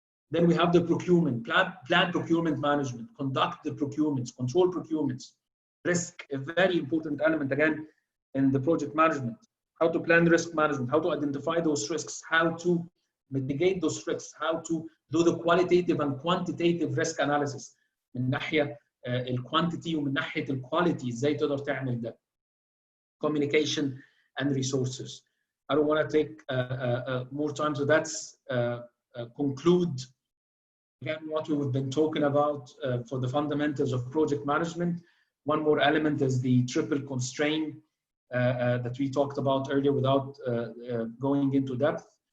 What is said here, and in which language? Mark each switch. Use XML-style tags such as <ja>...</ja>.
<en>Then we have the procurement, plan procurement management, conduct the procurements, control procurements. Risk, a very important element again in the project management. How to plan risk management, how to identify those risks, how to mitigate those risks, how to do the qualitative and quantitative risk analysis.</en> <ar>من ناحية الquantity ومن ناحية الquality ازاي تقدر تعمل ده.</ar> <en>Communication and resources. I don't want to take more time, so that's conclude again what we've been talking about for the fundamentals of project management. One more element is the triple constraint that we talked about earlier without going into depth.</en>